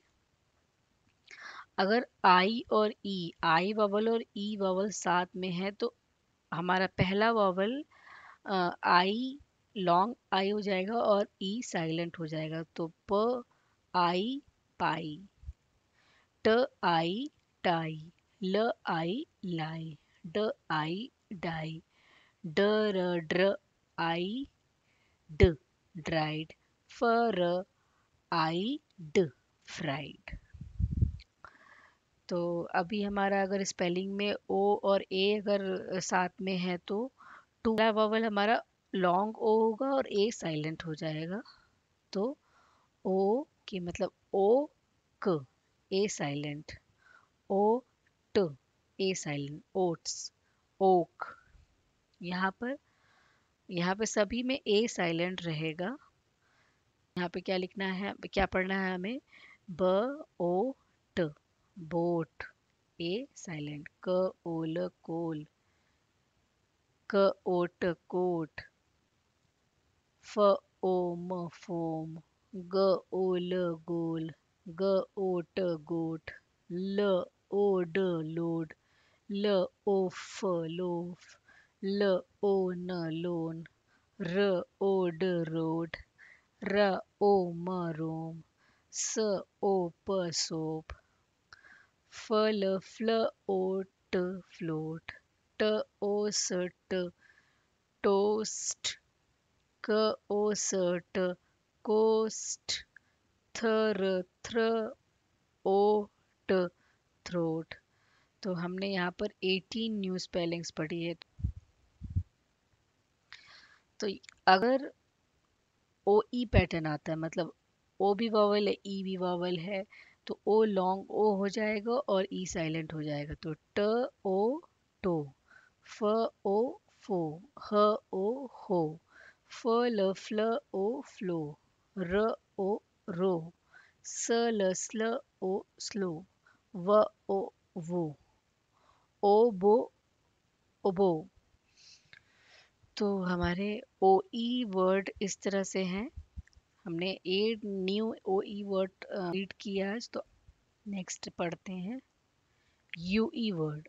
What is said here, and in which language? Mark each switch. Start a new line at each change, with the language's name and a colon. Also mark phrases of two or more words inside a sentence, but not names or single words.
Hindi: अगर आई और ई,
English: I vowel
Hindi: और
English: E vowel
Hindi: साथ में है तो हमारा पहला वॉवल आई
English: long I
Hindi: हो जाएगा और
English: E silent
Hindi: हो जाएगा, तो प आई पाई, ट आई टाई, ल आई लाई, ड आई डाई, ड र ड्र आई ड ड्राइड, फ र आई ड फ्राइड। तो अभी हमारा अगर स्पेलिंग में ओ और ए अगर साथ में है तो टू वाला वॉवल हमारा
English: long O
Hindi: होगा और
English: A silent
Hindi: हो जाएगा। तो ओ की मतलब ओ क,
English: A silent,
Hindi: ओ ट,
English: A silent,
Hindi: ओट्स, ओक। यहाँ पर यहाँ पे सभी में
English: A silent
Hindi: रहेगा। यहाँ पे क्या लिखना है, क्या पढ़ना है हमें, ब ओ ट, बोट,
English: A silent,
Hindi: क ओल कोल, क ओट कोट, फ ओ म फोम, ग ओ ल गोल, ग ओ ट गोट, ल ओ ड लोड, ल ओ फ लोफ, ल ओ न लोन, र ओ ड रोड, र ओ म रोम, स ओ प सोप, फल फ्ल ओ ट फ्लोट, ट ओ स ट टोस्ट, क ओ स ट कोस्ट, थ र थ्र ओ ट थ्रोट। तो हमने यहाँ पर 18
English: new spellings
Hindi: पढ़ी है। तो अगर
English: O E pattern
Hindi: आता है, मतलब ओ भी वॉवल है ई भी वॉवल है, तो ओ
English: long O
Hindi: हो जाएगा और
English: E silent
Hindi: हो जाएगा। तो ट ओ टो, फ ओ फो, ह ओ हो, फ ल फ्ल ओ फ्लो, र ओ रो, स ल स्ल ओ स्लो, व ओ वो, ओ बो ओबो। तो हमारे
English: O E word
Hindi: इस तरह से हैं। हमने 8
English: new O E word
Hindi: रीड किया है। तो नेक्स्ट पढ़ते हैं
English: U E word.